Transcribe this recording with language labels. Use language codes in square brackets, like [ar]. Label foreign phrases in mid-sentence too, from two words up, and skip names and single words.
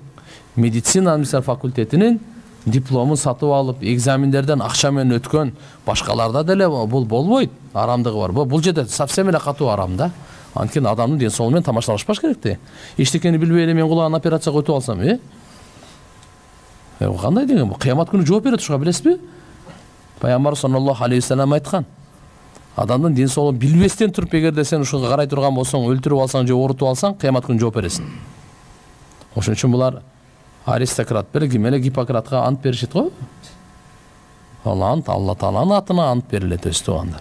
[ky] Медицина факультетинин дипломун сатып алып, экзамендерден акча менен өткөн башкаларда деле бул болбойт, арамдыгы бар. Бул жерде совсем эле катуу арам да. Анткени адамдын ден соолугу менен тамашалашпаш керек да. Эчтекени билбей эле мен кулаган операцияга өтүп алсам, кандай деген бул? Кыямат күнү жооп берет ушуга, билесизби? Пайгамбар [ar] صلى الله عليه وسلم [ky] айткан. Адамдын ден соолугун билбестен туруп, эгерде сен ушуга карай турган болсоң, өлтүрүп алсаң же оорутуп алсаң, кыямат күнү жооп бересиң. Ошон үчүн булар аристократ беле, ким эле Гиппократка ант беришет го. Ал ант Алла Тааланын атына ант берилет, өз туугандар.